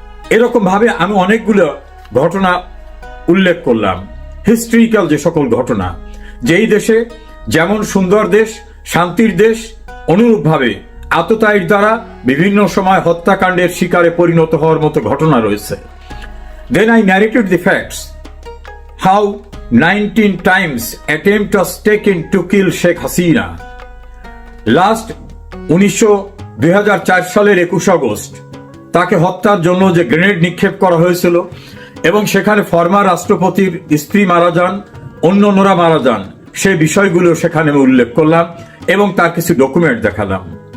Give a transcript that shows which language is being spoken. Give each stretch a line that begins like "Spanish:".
Bangla: এরকম ভাবে আমি অনেকগুলো ঘটনা উল্লেখ করলাম, হিস্ট্রিক্যাল যে সকল ঘটনা, যেই দেশে যেমন সুন্দর দেশ, শান্তির দেশ, অনুরূপভাবে আততায়ীর দ্বারা বিভিন্ন সময় হত্যাকাণ্ডের শিকারে পরিণত হওয়ার মতো ঘটনা রয়েছে।
English: Then I narrated the facts, how 19 times attempt was taken to kill Sheikh Hasina.
Bangla: Last 2004 সালের 21 আগস্ট তাকে হত্যার জন্য যে গ্রেনেড নিক্ষেপ করা হয়েছিল এবং সেখানে ফর্মার রাষ্ট্রপতির স্ত্রী মারা যান, অন্যরা মারা যান, সেই বিষয়গুলো সেখানে আমি উল্লেখ করলাম এবং তার কিছু ডকুমেন্ট দেখালাম।